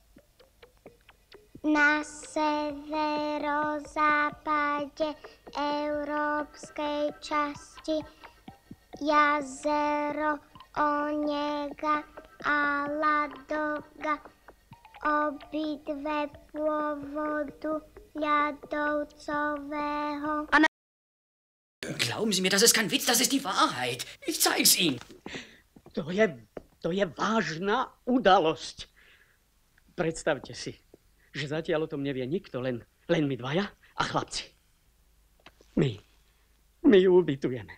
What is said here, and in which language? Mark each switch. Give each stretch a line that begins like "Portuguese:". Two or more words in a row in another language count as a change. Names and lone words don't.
Slovak: Na severozápade európskej časti jazero Onega a Ladoga, obidve pôvodu ľadovcového.
German: Glauben Sie mir, das ist kein Witz, das ist die Wahrheit. Ich zeig's Ihnen.
Slovak: To je vážna udalosť. Predstavte si, že zatiaľ o tom nevie nikto, len my dvaja a chlapci. My ju ubytujeme.